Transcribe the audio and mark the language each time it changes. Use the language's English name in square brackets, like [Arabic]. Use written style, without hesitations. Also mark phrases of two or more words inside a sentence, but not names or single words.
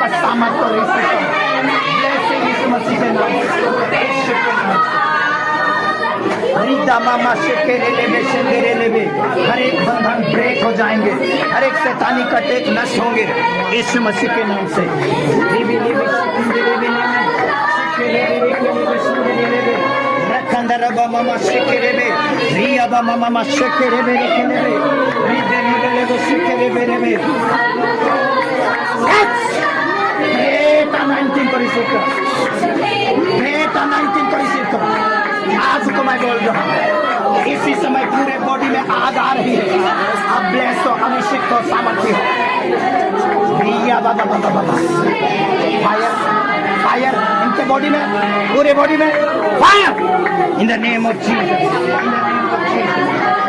[Hindi] सामर्थ और ब्लेसिंग यीशु मसीह के नाम यीशु के नाम रीता मामा शेकेरे लेबे शेकेरे लेबे हर एक बंधन ब्रेक हो जाएंगे, हर एक शैतानी कटेक नष्ट होंगे यीशु मसीह के नाम से। लेबे लेबे शेकेरे लेबे रखंदर मामा शेकेरे लेबे रिया मामा शेकेरे लेबे लेबे रीबे लेबे शेकेरे लेबे [English] great anointing परिशुद्ध great anointing [Hindi] परिशुद्ध आज को मैं बोल रहा हूँ इसी समय पूरे बॉडी में आग आ रही है। अब ब्लेस हो, अभिषेक हो, सामर्थ्य हो। भैया बाबा बाबा बाबा [English] fire fire [Hindi] इनके बॉडी में, पूरे बॉडी में [English] fire in the name of Jesus.